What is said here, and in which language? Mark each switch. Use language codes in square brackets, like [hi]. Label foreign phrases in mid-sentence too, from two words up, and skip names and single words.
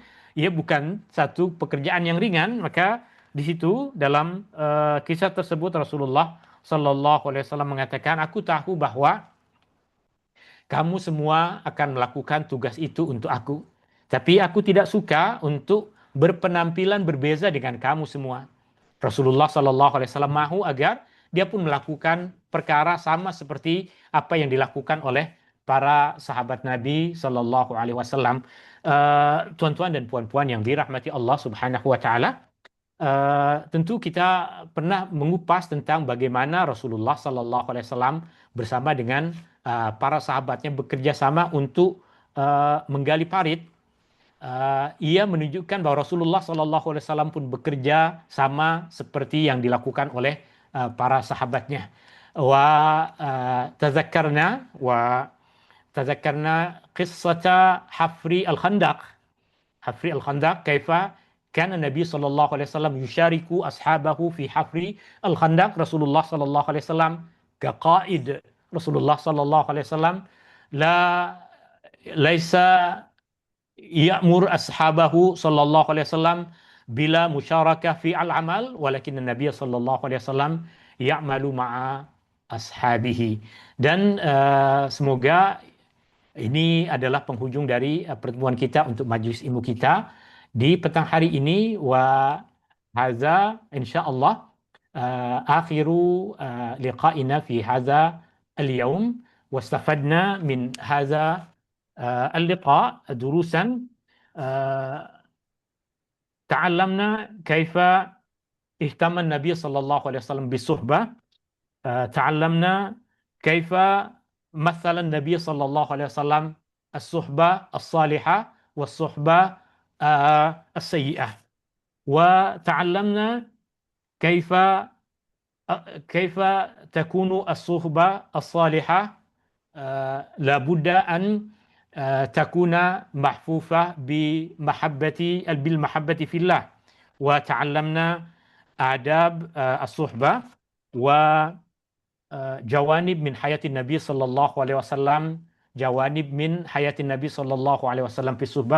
[ms] Ia bukan satu pekerjaan yang ringan. Maka di situ dalam kisah tersebut Rasulullah [ar] صلى الله عليه وسلم [ms] mengatakan, aku tahu bahwa kamu semua akan melakukan tugas itu untuk aku, tapi aku tidak suka untuk berpenampilan berbeza dengan kamu semua. Rasulullah [ar] صلى الله عليه وسلم [ms] mahu agar dia pun melakukan perkara sama seperti apa yang dilakukan oleh para sahabat Nabi [ar] صلى الله عليه وسلم. [ms] Tuan-tuan dan puan-puan yang dirahmati Allah [ar] سبحانه وتعالى, [ms] tentu kita pernah mengupas tentang bagaimana Rasulullah [ar] صلى الله عليه وسلم [ms] bersama dengan para sahabatnya bekerja sama untuk menggali parit. Ia menunjukkan bahwa Rasulullah [ar] صلى الله عليه وسلم [ms] pun bekerja sama seperti yang dilakukan oleh para sahabatnya. [ar] وتذكرنا قصة حفر الخندق كيف كان النبي صلى الله عليه وسلم يشارك أصحابه في حفر الخندق. رسول الله صلى الله عليه وسلم كقائد رسول الله صلى الله عليه وسلم ليس يأمر أصحابه صلى الله عليه وسلم بلا مشاركة في العمل، ولكن النبي صلى الله عليه وسلم يعمل مع ashabihi. [ms] Dan semoga ini adalah penghujung dari pertemuan kita untuk majlis ilmu kita di petang hari ini. [ar] وهذا إن شاء الله آخر لقائنا في هذا اليوم، واستفدنا من هذا اللقاء دروسا تعلمنا كيف اهتم النبي صلى الله عليه وسلم بالصحبة. تعلمنا كيف مثل النبي صلى الله عليه وسلم الصحبة الصالحة والصحبة السيئة، وتعلمنا كيف تكون الصحبة الصالحة لابد أن تكون محفوفة بالمحبة في الله، وتعلمنا آداب الصحبة وجوانب من حياة النبي صلى الله عليه وسلم، جوانب من حياة النبي صلى الله عليه وسلم في الصحبة.